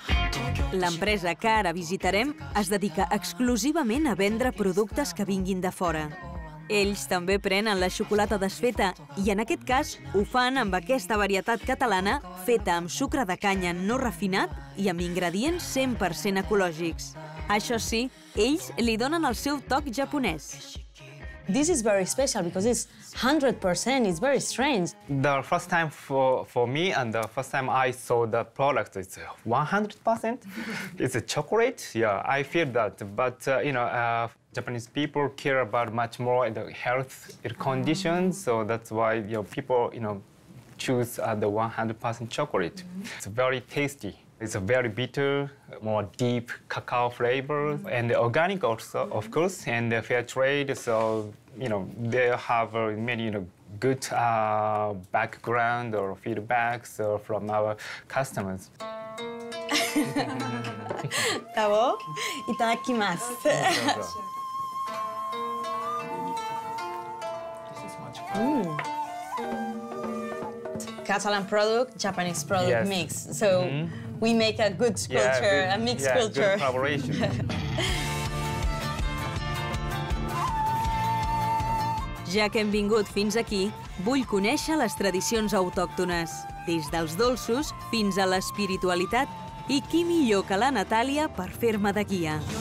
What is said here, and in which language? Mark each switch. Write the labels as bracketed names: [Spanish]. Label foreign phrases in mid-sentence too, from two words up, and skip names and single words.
[Catalan] L'empresa que ara visitarem es dedica exclusivament a vendre productes que vinguin de fora. Ells també prenen la xocolata desfeta i, en aquest cas, ho fan amb aquesta varietat catalana feta amb sucre de canya no refinat i amb ingredients 100% ecològics. Això sí, ells li donen el seu toc japonès. [English] This is very special because it's 100%, it's very strange. The first time for me and the first time I saw the product, it's 100%. It's a chocolate, yeah, I feel that. But, Japanese people care about much more the health conditions, so that's why people, choose the 100% chocolate. It's very tasty. It's a very bitter, more deep cacao flavor, and organic also, of course, and fair trade. So, they have many, good background or feedbacks from our customers. [Japanese] 食ぼう？いただきます。 [English] Catalan product, Japanese product mix. So we make a good culture, a mixed culture. Good collaboration. [Catalan] Ja que hem vingut fins aquí, vull conèixer les tradicions autòctones, des dels dolços fins a l'espiritualitat, i qui millor que la Natàlia per fer-me de guia.